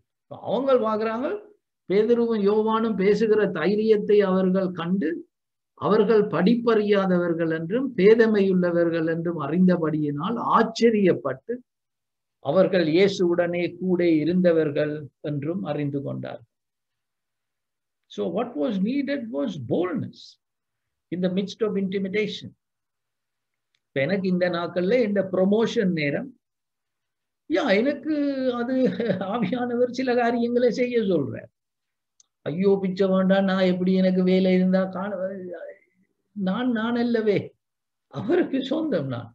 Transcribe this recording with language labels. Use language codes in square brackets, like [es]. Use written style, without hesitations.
[ta] அவங்க பாக்குறாங்க, பேதுருவும் யோவானும் பேசுகிற தைரியத்தை அவர்கள் கண்டு, அவர்கள் படிப்பறியாதவர்கள் என்றும் பேதமையுள்ளவர்கள் என்றும் அறிந்தபடியினால் ஆச்சரியப்பட்டு அவர்கள் இயேசுவுடனே கூட இருந்தவர்கள் என்றும் அறிந்து கொண்டார். [en] So what was needed was boldness in the midst of intimidation. [ta] எனக்கு இந்த நாட்கள்ல இந்த ப்ரொமோஷன் நேரம், எனக்கு அது ஆவியானவர் சில காரியங்களை செய்ய சொல்றார். ஐயோ பிச்சை வேண்டாம், நான் எப்படி எனக்கு வேலை இருந்தா நான் அல்லவே, அவருக்கு சொந்தம்.